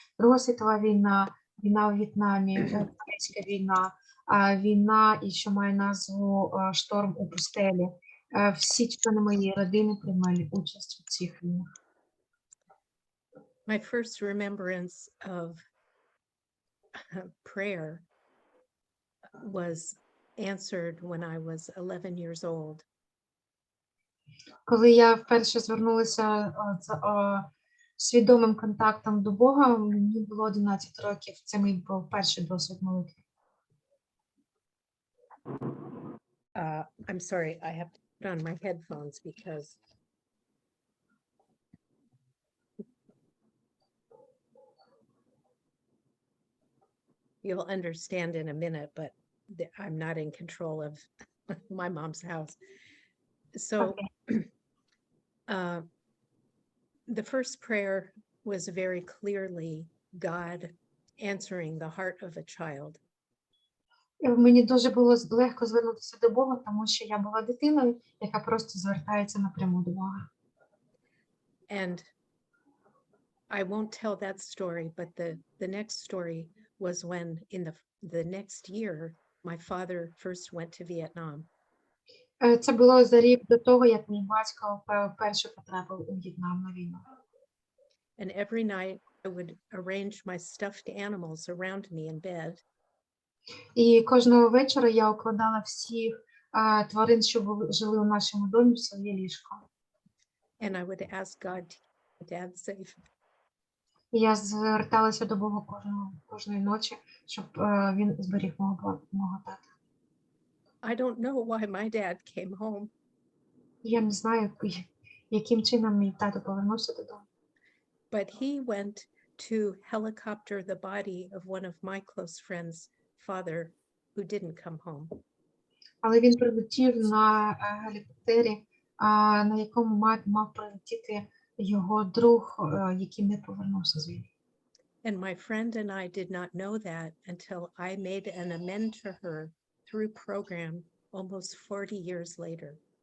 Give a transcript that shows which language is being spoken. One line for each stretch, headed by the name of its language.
Ukrainian: Друга світова війна, війна у В'єтнамі, Корейська війна, війна, і що має назву «Шторм у пустелі». Всі члени моєї родини приймали участь у цих війнах.
English: My first remembrance of prayer was answered when I was 11 years old.
Ukrainian: Коли я вперше звернулася з свідомим контактом до Бога, мені було 11 років. Це мій був перший досвід молитви.
English: I'm sorry, I have to put on my headphones because you'll understand in a minute, but I'm not in control of my mom's house. So the first prayer was very clearly God answering the heart of a child.
Ukrainian: Мені дуже було легко звернутися до Бога, тому що я була дитиною, яка просто звертається напряму до Бога.
English: And I won't tell that story, but the next story was when in the next year, my father first went to Vietnam.
Ukrainian: Це було за рік до того, як мій батько вперше потрапив у В'єтнам на війну.
English: And every night I would arrange my stuffed animals around me in bed.
Ukrainian: І кожного вечора я укладала всіх тварин, що жили у нашому домі, в своє ліжко.
English: And I would ask God to keep my dad safe.
Ukrainian: І я зверталася до Бога кожної ночі, щоб він зберіг мого тата.
English: I don't know why my dad came home.
Ukrainian: Я не знаю, яким чином мій тато повернувся додому.
English: But he went to helicopter the body of one of my close friends' father who didn't come home.
Ukrainian: Але він прилетів на гелікоптері, на якому мав прилетіти його друг, який не повернувся з війни.
English: And my friend and I did not know that until I made an amend to her through program almost 40 years later.